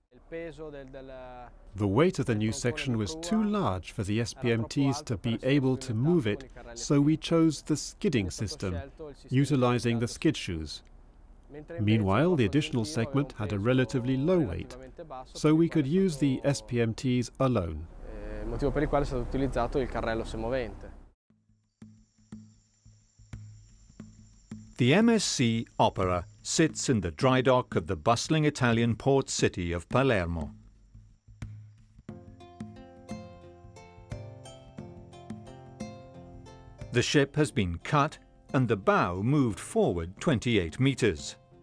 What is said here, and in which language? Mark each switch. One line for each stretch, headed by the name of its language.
English: The weight of the new section was too large for the SPMTs to be able to move it, so we chose the skidding system, utilizing the skid shoes. Meanwhile, the additional segment had a relatively low weight, so we could use the SPMTs alone.
Italian: Motivo per il quale è stato utilizzato il carrello semovente.
English: The MSC Opera sits in the dry dock of the bustling Italian port city of Palermo. The ship has been cut and the bow moved forward 28 meters.